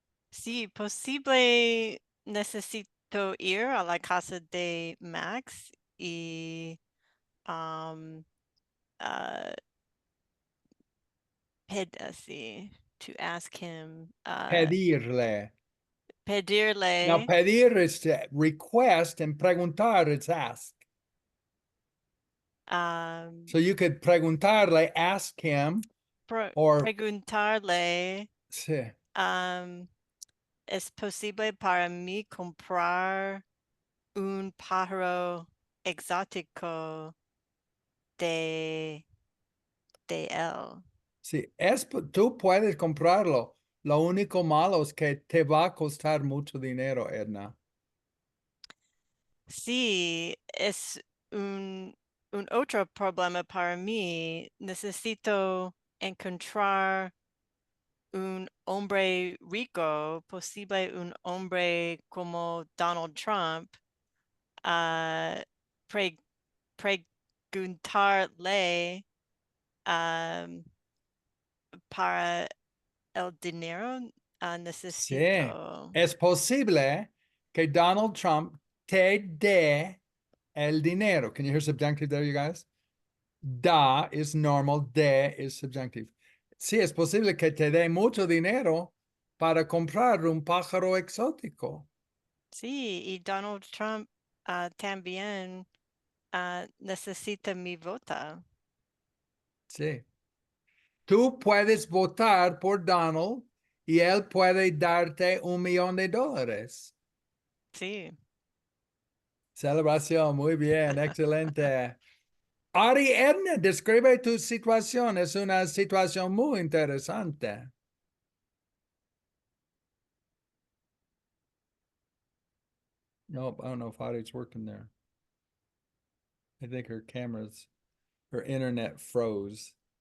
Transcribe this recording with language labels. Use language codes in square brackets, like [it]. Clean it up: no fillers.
[es] Sí, posible necesito ir a la casa de Max y sí, [en] to ask him, [es] Pedirle. Now, pedirle, [en] pedir is to request and preguntar is ask. So you could preguntarle, ask him, or [es] preguntarle, sí, ¿es posible para mí comprar un pájaro exótico de él? sí, tú puedes comprarlo. Lo único malo es que te va a costar mucho dinero, Edna. Sí, es un otro problema para mí. Necesito encontrar un hombre rico, posible un hombre como Donald Trump, pre- preguntarle para el dinero. Sí, Necesito. es posible que Donald Trump te dé el dinero. [en] Can you hear subjunctive there, you guys? Da is normal, de is subjunctive. [es] Sí, es posible que te dé mucho dinero para comprar un pájaro exótico. Sí, y Donald Trump también necesita mi vota. Sí. Tú puedes votar por Donald y él puede darte $1,000,000. Sí. Celebración, muy bien, excelente. Ari Edna, describe tu situación. Es una situación muy interesante. [en] Nope, I don't know if Ari's working there. I think her internet froze.